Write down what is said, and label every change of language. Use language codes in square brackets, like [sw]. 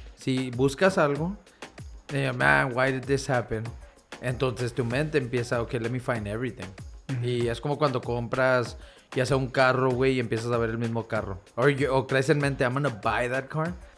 [es] Si buscas algo, [en] man, why did this happen? [es] Entonces tu mente empieza, okay, [en] let me find everything. [es] Mm-hmm. Y es como cuando compras ya sea un carro, güey, y empiezas a ver el mismo carro. O crees en mente, [en] I'm gonna buy that car.